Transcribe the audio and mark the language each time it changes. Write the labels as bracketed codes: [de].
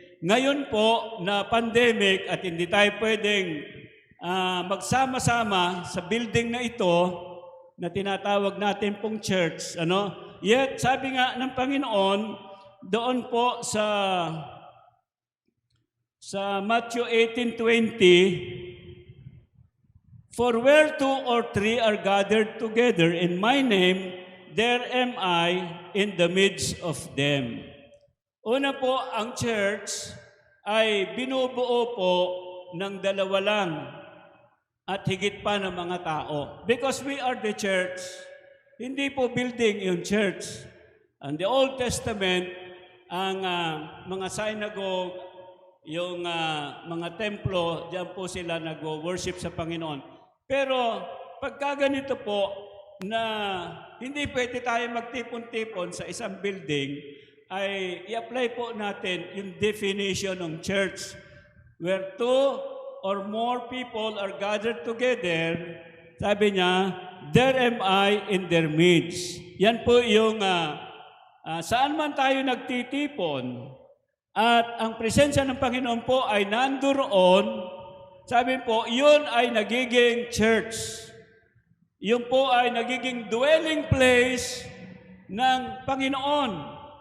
[tl] Ngayon po na pandemic at hindi tayo pwedeng magsama-sama sa building na ito na tinatawag natin pong church, Yet, sabi nga ng Panginoon, doon po sa Matthew 18:20, [en] "For where 2 or 3 are gathered together in my name, there am I in the midst of them." [tl] Una po, ang church ay binubuo po ng dalawa lang at higit pa ng mga tao. [en] Because we are the church. [tl] Hindi po building yung church. And the Old Testament, ang mga synagogue, yung mga templo, diyan po sila nag-worship sa Panginoon. Pero pagka ganito po, na hindi pwede tayo magtipon-tipon sa isang building, ay i-apply po natin yung definition ng church. [en] Where 2 or more people are gathered together, [tl] sabi niya, [en] there am I in their midst. [tl] Yan po yung saan man tayo nagtitipon at ang presensya ng Panginoon po ay nandoon, sabi po, yun ay nagiging church. Yun po ay nagiging dwelling place ng Panginoon.